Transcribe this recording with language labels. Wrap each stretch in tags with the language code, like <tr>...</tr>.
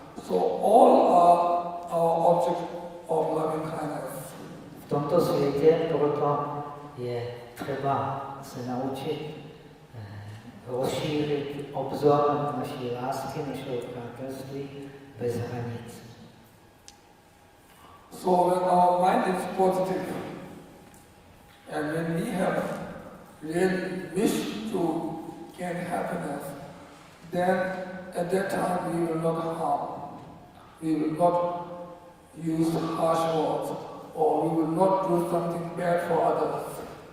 <en>So all are our object of loving kindness.</en> <cs>V tomto světě proto je třeba se naučit rozšířit obzor naší lásky, našeho přátelství bez hranic.</cs> <en>So when our mind is positive, and when we have really wish to gain happiness, then at that time we will not harm. We will not use harsh words, or we will not do something bad for others.</en>